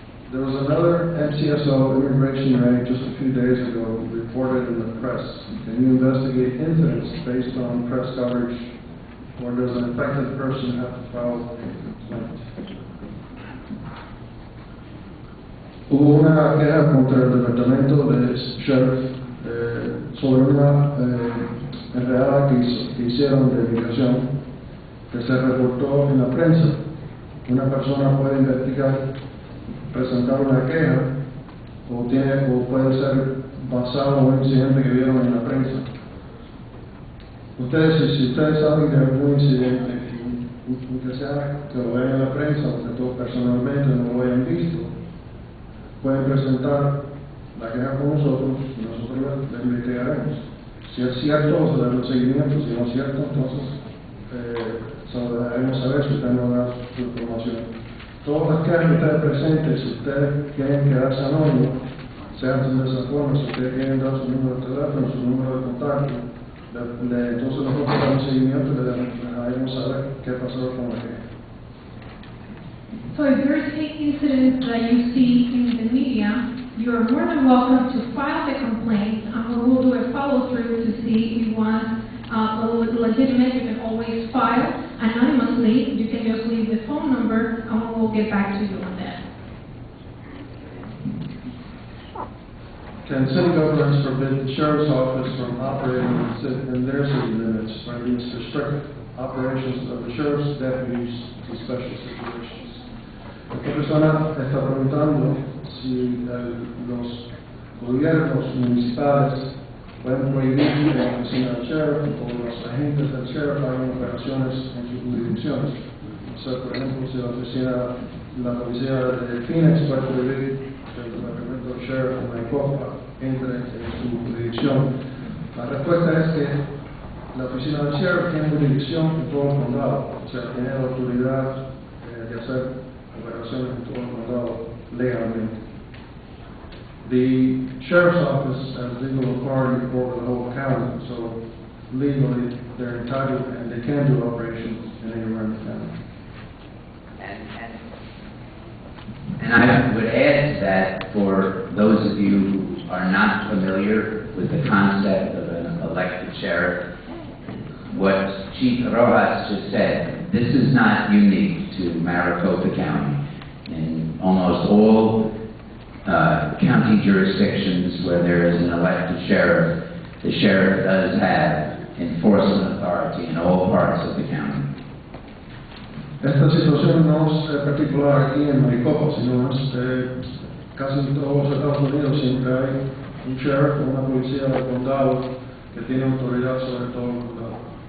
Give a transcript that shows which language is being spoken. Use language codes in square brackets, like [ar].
[en] There was another MCSO immigration raid just a few days ago reported in the press. Can you investigate incidents based on press coverage, or does an affected person have to file a complaint? [es] Hubo una queja contra el departamento de sheriff sobre una enredada que hicieron de migración que se reportó en la prensa. Una persona puede investigar, presentar una queja o puede ser basado en un incidente que vieron en la prensa. Si ustedes saben de algún incidente, aunque sea que lo vean en la prensa o que todos personalmente no lo hayan visto, pueden presentar la queja con nosotros y nosotros la investigaremos. Si es cierto, se dará un seguimiento; si no es cierto, entonces se lo dejaremos saber si usted nos da su información. Todas las quejas que ustedes presenten, si ustedes quieren quedarse anónimos, se hacen de esa forma. Si ustedes quieren dar su número de teléfono, su número de contacto, entonces nosotros damos seguimiento y le dejaremos saber qué pasó con la queja. [en] So if there's any incident that you see in the media, you are more than welcome to file the complaint, and we will do a follow-through to see if you want legitimate. You can always file anonymously. You can just leave the phone number, and we will get back to you on that. Can city governments forbid the sheriff's office from operating in their city limits, or at least restrict operations of the sheriff's deputies to special situations? [es] Esta persona está preguntando si los gobiernos municipales pueden prohibir la oficina del sheriff o los agentes del sheriff hagan operaciones en sus jurisdicciones. O sea, por ejemplo, si la policía de Phoenix puede prohibir que el departamento del sheriff de Maricopa entre en su jurisdicción. La respuesta es que la oficina del sheriff tiene jurisdicción en todo el condado, o sea, tiene la autoridad de hacer operaciones en todo el condado legalmente. [en] The sheriff's office has legal authority over the whole county, so legally they're entitled and they can do operations in anywhere in the county. And I would add to that, for those of you who are not familiar with the concept of an elected sheriff, what Chief Rojas just said, this is not not unique to Maricopa County. In almost all county jurisdictions where there is an elected sheriff, the sheriff does have enforcement authority in all parts of the county. [es] Esta situación no es particular aquí en Maricopa, sino es casi en todos los Estados Unidos. Siempre hay un sheriff o una policía del condado que tiene autoridad sobre todo el condado.